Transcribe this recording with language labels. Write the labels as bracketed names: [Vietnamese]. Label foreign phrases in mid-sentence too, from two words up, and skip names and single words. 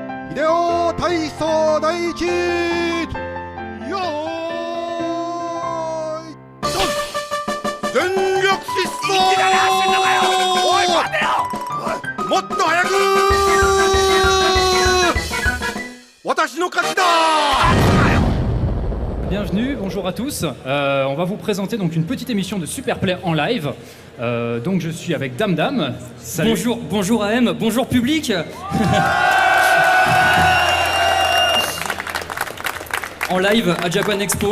[Japanese] 秀夫体操第一よーいドン全力疾走もっと早く私の勝ちだ。 [French] Bienvenue, bonjour à tous. On va vous présenter donc une petite émission de Superplay en live. Donc je suis avec Dame Dame. Salut. Bonjour AM, bonjour public. En live à Japan Expo.